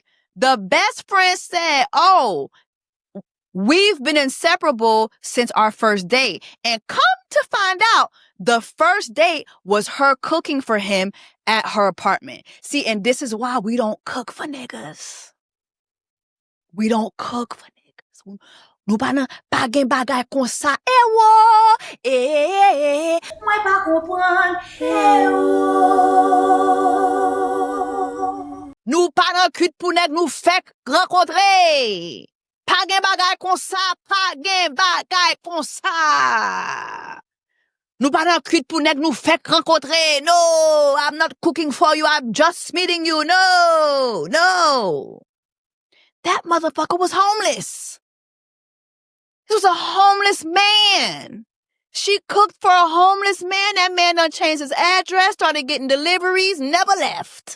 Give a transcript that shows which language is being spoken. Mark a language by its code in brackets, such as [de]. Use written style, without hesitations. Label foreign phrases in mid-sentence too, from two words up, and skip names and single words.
[en] The best friend said, oh, we've been inseparable since our first date. And come to find out, the first date was her cooking for him at her apartment. See, and this is why we don't cook for niggas. We don't cook for niggas. [ht] Nou pa nan pa gen bagay kon sa. Mwen pa kompran. Nou pa nan kut pou nèg nou fèk renkontre. Pa gen bagay kon sa, pa gen bagay kon sa. Nou pa nan kut pou nèg nou fèk renkontre. [en] No, I'm not cooking for you. I'm just meeting you. No, no. That motherfucker was homeless. He was a homeless man. She cooked for a homeless man. That man done changed his address, started getting deliveries, never left.